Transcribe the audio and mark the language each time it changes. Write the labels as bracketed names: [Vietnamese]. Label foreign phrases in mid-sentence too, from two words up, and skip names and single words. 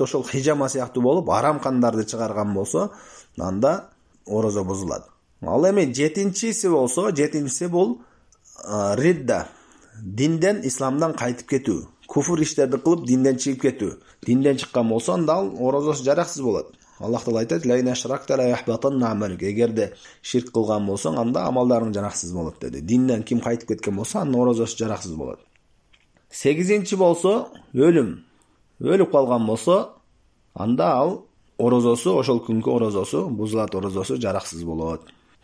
[Kyrgyz] Ошол хижама сыяктуу болуп, арам кандарды чыгарган болсо, анда орозо бузулат. Ал эми 7-чиси бул ридда. Динден, исламдан кайтып кетүү. Куфур иштерди кылып динден чыгып кетүү. Динден чыккан болсо, анда ал орозосу жараксыз болот. Аллах Таала айтат: [Arabic] "لئن أشركت ليحبطن عملك." [Kyrgyz] Эгерде ширк кылган болсоң, анда амалдарың жараксыз болот dedi. Динден ким кайтып кеткен болсо, анын орозосу жараксыз болот. 8-чи болсо, өлүп калган болсо, анда ал орозосу, ошол күнгө орозосу, бузулат орозосу жараксыз болот.